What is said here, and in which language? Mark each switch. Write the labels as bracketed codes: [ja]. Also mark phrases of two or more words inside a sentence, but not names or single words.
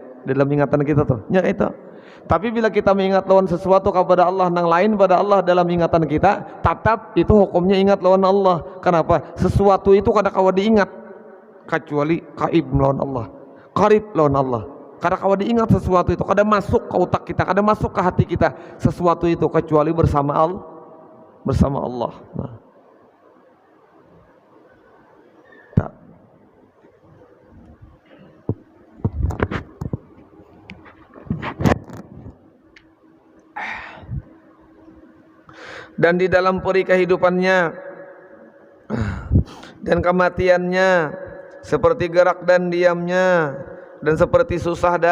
[bjn] Dalam ingatan kita tuh, ya itu. Tapi bila kita mengingat lawan sesuatu kepada Allah, nang lain pada Allah dalam ingatan kita, tetap itu hukumnya ingat lawan Allah. Kenapa? Sesuatu itu kada kawa diingat kecuali kaib lawan Allah, qarib lawan Allah. Kada kawa diingat sesuatu itu, kada masuk ke otak kita, kada masuk ke hati kita sesuatu itu kecuali bersama Allah. Nah. [id] Dan di dalam peri kehidupannya dan kematiannya, seperti gerak dan diamnya, dan seperti susah